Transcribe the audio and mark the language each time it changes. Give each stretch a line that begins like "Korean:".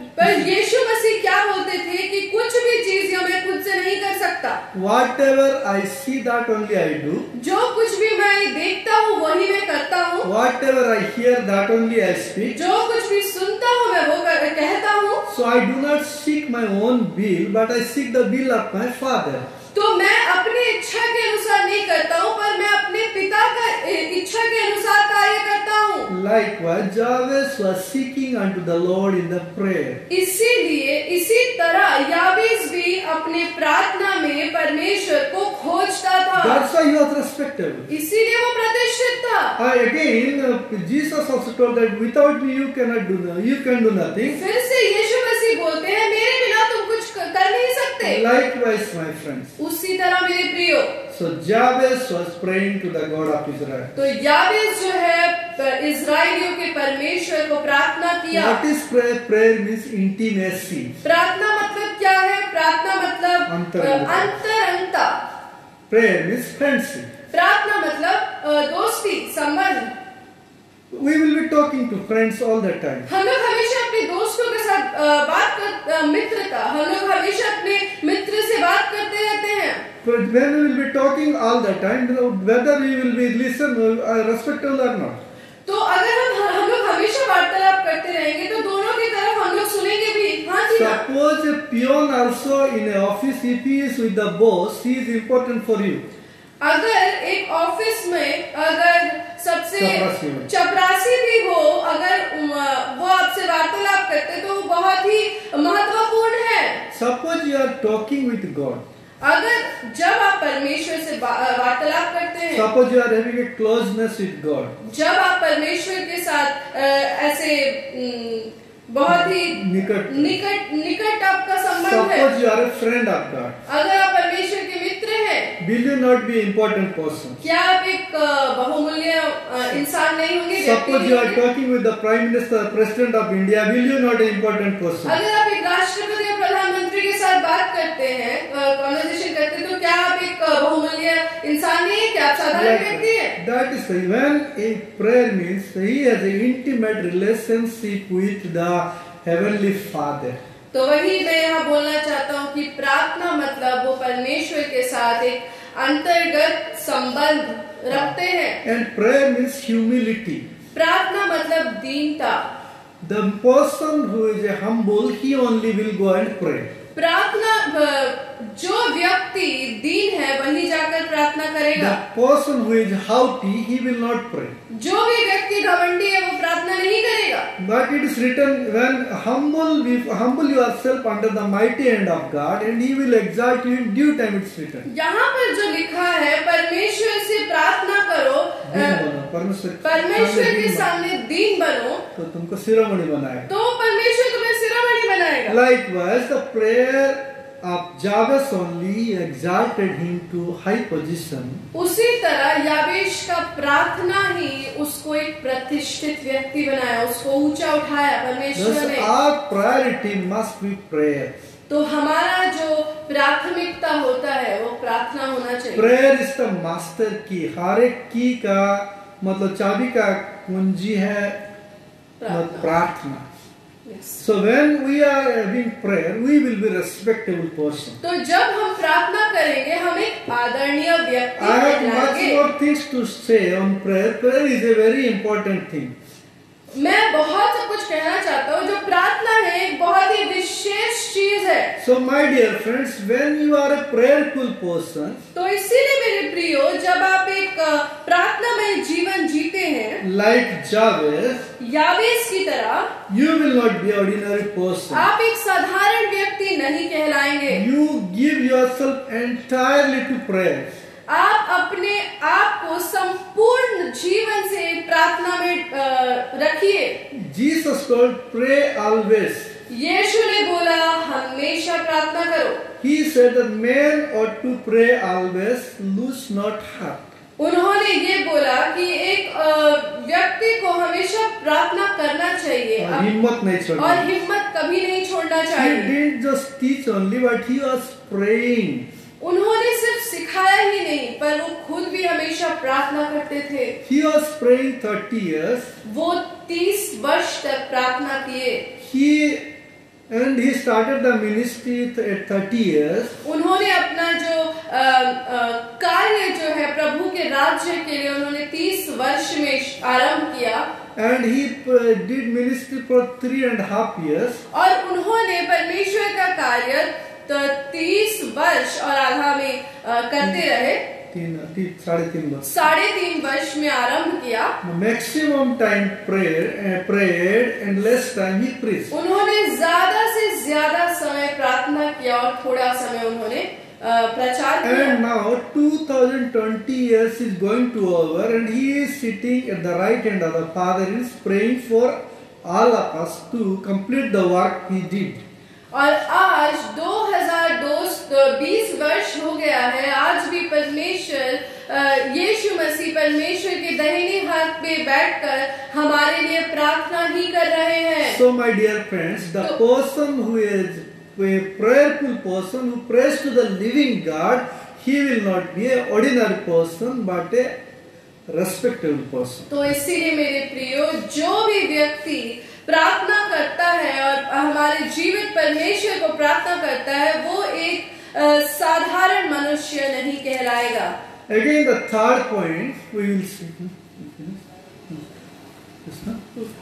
Hindi: पर यीशु मसीह क्या बोलते थे कि कुछ भी चीज मैं खुद से नहीं कर सकता।
English: Whatever I see, that only I do.
Hindi: जो कुछ भी मैं देखता हूँ वही मैं करता हूँ।
English: Whatever I hear, that only I speak.
Hindi: जो कुछ भी सुनता हूँ मैं वो कहता हूँ।
English: So I do not seek my own will, but I seek the will of my Father.
Hindi: तो मैं अपनी इच्छा के अनुसार नहीं करता हूँ पर मैं अपने पिता का इच्छा के अनुसार कार्य करता हूँ।
English: Likewise, Jabez was seeking unto the Lord in the prayer.
Hindi: इसीलिए इसी तरह याबेस भी अपने प्रार्थना में परमेश्वर को खोजता था।
English: That's why he was respectable.
Hindi: इसीलिए वो प्रतिष्ठित था।
English: Again, Jesus also told that without me you can do nothing.
Hindi: फिर से यीशु मसीह बोलते हैं मेरे बिना तुम कुछ कर नहीं सकते।
English: Likewise, my friends.
Hindi: उसी तरह मेरे प्रियो।
English: So Jabez was praying to the God of Israel.
Hindi: तो याबेस जो है इजराइलियों के परमेश्वर को प्रार्थना किया।
English: What is prayer? Prayer means intimacy.
Hindi: प्रार्थना मतलब क्या है? प्रार्थना मतलब अंतरंगता।
English: Prayer means friendship.
Hindi: प्रार्थना मतलब दोस्ती, संबंध।
English: We will be talking to friends all the time.
Hindi: हम लोग हमेशा अपने दोस्तों के साथ मित्रता, हम लोग हमेशा अपने मित्र से बात करते रहते हैं।
English: But when we will be talking all the time, whether we will be respectful or not.
Hindi: तो अगर हम लोग हमेशा वार्तालाप करते रहेंगे तो दोनों की तरफ हम लोग सुनेंगे भी। हाँ जी।
English: Suppose a peon also in an office, if he is with the boss, he is important for you.
Hindi: अगर एक ऑफिस में अगर सबसे चपरासी चपरासी भी हो, अगर वो आपसे वार्तालाप करते तो बहुत ही महत्वपूर्ण है।
English: Suppose you are talking with God.
Hindi: अगर जब आप परमेश्वर से वार्तालाप करते हैं,
English: Suppose you are having a closeness with God.
Hindi: जब आप परमेश्वर के साथ ऐसे बहुत ही निकट आपका संबंध है,
English: Suppose you are a friend of God.
Hindi: अगर आप परमेश्वर के मित्र हैं,
English: Will you not be important person?
Hindi: क्या आप एक बहुमूल्य इंसान नहीं होंगे?
English: Suppose you are talking with the Prime Minister, President of India. Will you not an important person?
Hindi: अगर आप एक राष्ट्रपति या प्रधानमंत्री के साथ बात करते हैं, कन्वर्सेशन करते हैं, तो क्या आप एक बहुमूल्य इंसान नहीं है? क्या आप साधारण व्यक्ति हैं?
English: That is when a prayer means he has an intimate relationship with the Heavenly Father.
Hindi: तो वही मैं यहाँ बोलना चाहता हूँ कि प्रार्थना मतलब वो परमेश्वर के साथ एक अंतर्गत संबंध रखते हैं।
English: And prayer means humility.
Hindi: प्रार्थना मतलब दीनता।
English: The person who is humble, he only will go and pray.
Hindi: प्रार्थना जो व्यक्ति दीन है वही जाकर प्रार्थना करेगा।
English: The person who is haughty, he will not pray.
Hindi: जो भी व्यक्ति घमंडी है वो प्रार्थना नहीं करेगा।
English: But it is written, when humble yourself under the mighty hand of God, and He will exalt you in due time. It's written.
Hindi: यहाँ पर जो लिखा है, परमेश्वर से प्रार्थना करो, परमेश्वर के सामने दीन बनो, तो तुमको शिरोमणि बनाएगा। तो परमेश्वर तुम्हें शिरोमणि बनाएगा।
English: Likewise, the prayer of Jabez only exalted him to high position.
Hindi: उसी तरह याबेश का प्रार्थना ही उसको एक प्रतिष्ठित व्यक्ति बनाया, उसको ऊंचा उठाया परमेश्वर ने।
English: Our priority must be prayer.
Hindi: तो हमारा जो प्राथमिकता होता है वो प्रार्थना होना चाहिए।
English: Prayer is the master key.
Hindi: हर एक की का मतलब चाबी का कुंजी है प्रार्थना।
English: So when we are having prayer, we will be respectable person.
Hindi: तो जब हम प्रार्थना करेंगे हम एक आदरणीय व्यक्ति
English: I have much
Hindi: कहलाएंगे।
English: more things to say on prayer. Prayer is a very important thing.
Hindi: मैं बहुत सब कुछ कहना चाहता हूँ। जो प्रार्थना है एक बहुत ही विशेष चीज है।
English: So my dear friends, when you are a prayerful person,
Hindi: तो इसीलिए मेरे प्रियो, जब आप एक प्रार्थना में जीवन जीते हैं,
English: like Jabez,
Hindi: याबेस की तरह,
English: you will not be ordinary person.
Hindi: आप एक साधारण व्यक्ति नहीं कहलाएंगे।
English: You give yourself entirely to prayer.
Hindi: आप अपने आप को संपूर्ण जीवन से प्रार्थना में रखिए।
English: Jesus told, pray always.
Hindi: यीशु ने बोला हमेशा प्रार्थना करो।
English: He said that man ought to pray always, lose not heart.
Hindi: उन्होंने ये बोला कि एक व्यक्ति को हमेशा प्रार्थना करना चाहिए और हिम्मत नहीं छोड़ना। और हिम्मत कभी नहीं छोड़ना
English: He
Hindi: चाहिए।
English: didn't just teach only, but he was praying.
Hindi: उन्होंने सिर्फ सिखाया ही नहीं, पर वो खुद भी हमेशा प्रार्थना करते थे।
English: He was praying 30 years.
Hindi: वो 30 वर्ष तक प्रार्थना किए।
English: He started the ministry at 30 years.
Hindi: उन्होंने अपना जो कार्य जो है प्रभु के राज्य के लिए उन्होंने 30 वर्ष में आरंभ किया।
English: And he did ministry for 3.5 years.
Hindi: और उन्होंने परमेश्वर का कार्य 30 वर्ष और आधा में करते रहे। 3.5 वर्ष में आरंभ किया।
English: Maximum time prayed and less time he preached.
Hindi: उन्होंने ज्यादा से ज्यादा समय प्रार्थना किया और थोड़ा समय उन्होंने प्रचार किया।
English: And now 2020 years is going to over, and he is sitting at the right hand of the Father, is praying for all of us to complete the work he did.
Hindi: और आज 2020 वर्ष हो गया है। आज भी परमेश्वर यीशु मसीह परमेश्वर के दाहिने हाथ पे बैठकर हमारे लिए प्रार्थना ही कर रहे हैं।
English: So my dear friends, the person who is a prayerful person who prays to the living God, he will not be an ordinary person but a respectable person.
Hindi: तो इसीलिए मेरे प्रियो, जो भी व्यक्ति प्रार्थना करता है और हमारे जीवित परमेश्वर को प्रार्थना करता है, वो एक साधारण मनुष्य नहीं कहलाएगा।
English: Again, the third point we will see.